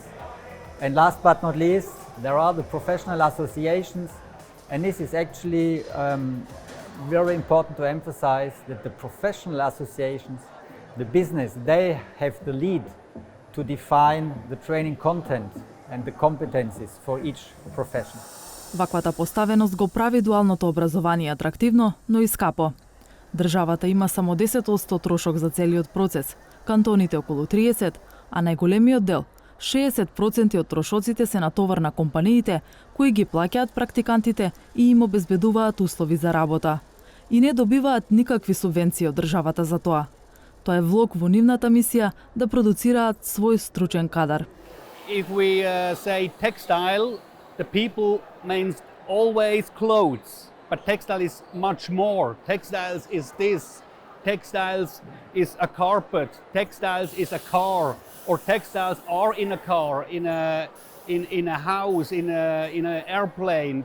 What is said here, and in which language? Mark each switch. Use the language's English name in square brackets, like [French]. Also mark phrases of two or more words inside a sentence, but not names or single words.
[English] And last but not least, there are the professional associations, and this is actually very important to emphasize that the professional associations, the business, they have the lead to define the training content and the competencies for each profession. [Macedonian] Ваквата поставеност го прави дуалното образование атрактивно, но и скапо. Државата има само 10% трошок за целиот процес, кантоните околу 30%, а најголемиот дел, 60% од трошоците се натовар на компаниите кои ги плаќаат практикантите и им обезбедуваат услови за работа. И не добиваат никакви субвенции од државата за тоа. Тоа е влог во нивната мисија да продуцираат свој стручен кадар. [English] If we say textile, the people means always clothes, but textile is much more. Textiles is this. Textiles is a carpet. Textiles is a car, or textiles are in a car, in a house, in an airplane.